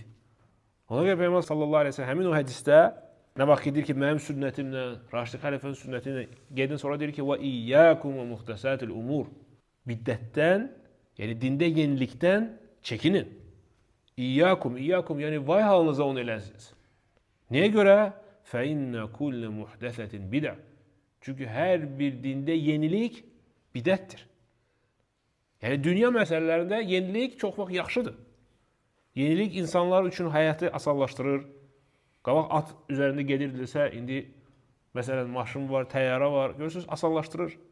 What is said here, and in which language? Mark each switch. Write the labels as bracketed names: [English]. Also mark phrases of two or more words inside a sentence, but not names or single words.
[Azerbaijani] Ona görə Peyğəmbər [Arabic] صلى الله عليه وسلم [Azerbaijani] həmin o hədisdə nə vaxt deyir ki, mənim sünnətimlə, raşidi xəlifənin sünnətinə gedin, sonra deyir ki, [Arabic] "وإياكم ومحدثات الأمور." [Azerbaijani] Biddətdən, yəni dində yenilikdən çəkinin. İyyakum, yəni vay halınıza onu eləsiniz. Nəyə görə? [Arabic] فَاِنَّ كُلَّ مُحْدَثَةٍ بِدَعٍ. [Azerbaijani] Çünki hər bir dində yenilik bidətdir. Yəni dünya məsələlərində yenilik çox vaxt yaxşıdır. Yenilik insanlar üçün həyatı asanlaşdırır. Qabaq at üzərində gedirdilərsə, indi məsələn maşın var, təyyarə var, görürsünüz, asanlaşdırır.